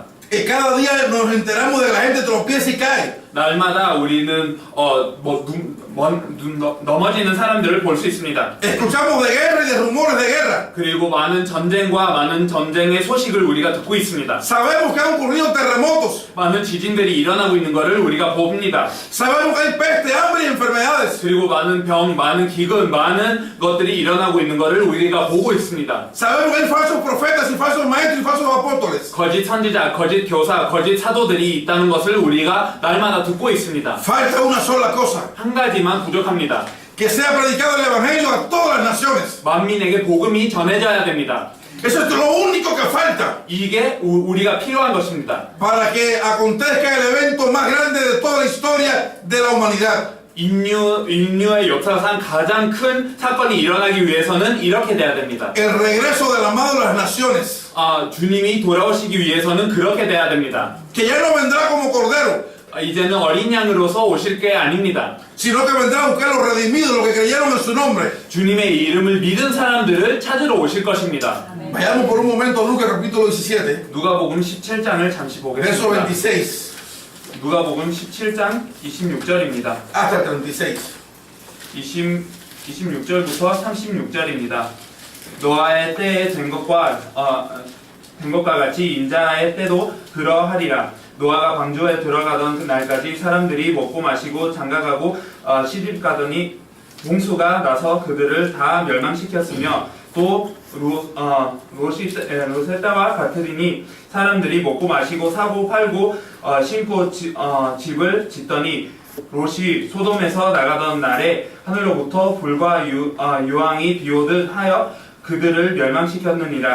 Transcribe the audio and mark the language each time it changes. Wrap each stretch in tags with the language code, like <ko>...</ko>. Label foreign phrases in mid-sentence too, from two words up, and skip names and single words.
<es>Y cada día nos enteramos de que la gente tropieza y cae.</es> <ko>날마다 우리는 넘어지는 사람들을 볼 수 있습니다.</ko> <es>Escuchamos de guerra y de rumores de guerra.</es> <ko>그리고 많은 전쟁의 소식을 우리가 듣고 있습니다.</ko> <es>Sabemos que han ocurrido terremotos.</es> <ko>많은 지진들이 일어나고 있는 것을 우리가 봅니다.</ko> <es>Sabemos que hay peste, hambre y enfermedades.</es> <ko>그리고 많은 병, 많은 기근, 많은 것들이 일어나고 있는 것을 우리가 보고 있습니다.</ko> <es>Sabemos que hay falsos profetas y falsos maestros y falsos apóstoles.</es> <ko>거짓 선지자, 거짓 교사, 거짓 사도들이 있다는 것을 우리가 날마다 듣고 있습니다.</ko> <es>Falta una sola cosa.</es> <ko>한 가지만 부족합니다.</ko> <es>Que sea predicado el evangelio a todas las naciones.</es> <ko>만민에게 복음이 전해져야 됩니다.</ko> <es>Eso es lo único que falta</es> <ko>이게 우리가 필요한 것입니다.</ko> <es>para que acontezca el evento más grande de toda la historia de la humanidad.</es> <ko>인류의 역사상 가장 큰 사건이 일어나기 위해서는 이렇게 돼야 됩니다.</ko> <es>El regreso del amado de las naciones.</es> <ko>주님이 돌아오시기 위해서는 그렇게 돼야 됩니다.</ko> <es>Que ya no vendrá como cordero,</es> <ko>이제는 어린 양으로서 오실 게 아닙니다.</ko> <es>sino que vendrá a buscar los redimidos, los que creyeron en su nombre.</es> <ko>주님의 이름을 믿은 사람들을 찾으러 오실 것입니다.</ko> <es>Vayamos por un momento a Lucas capítulo 17,</es> <ko>누가복음 17장을 잠시</ko> <es>verso</es> <ko>보겠습니다.</ko> <es>26</es> <ko>누가복음 17장 26절입니다.</ko> <es>hasta el 36.</es> <ko>26절부터 36절입니다. 노아의 때에 된 것과 같이 인자의 때도 그러하리라. 노아가 방주에 들어가던 날까지 사람들이 먹고 마시고 장가가고 시집가더니 홍수가 나서 그들을 다 멸망시켰으며 또 롯의 때와 같으리니 사람들이 먹고 마시고 사고 팔고 심고 집을 짓더니 롯이 소돔에서 나가던 날에 하늘로부터 불과 유황이 비오듯 하여 그들을 멸망시켰느니라.</ko>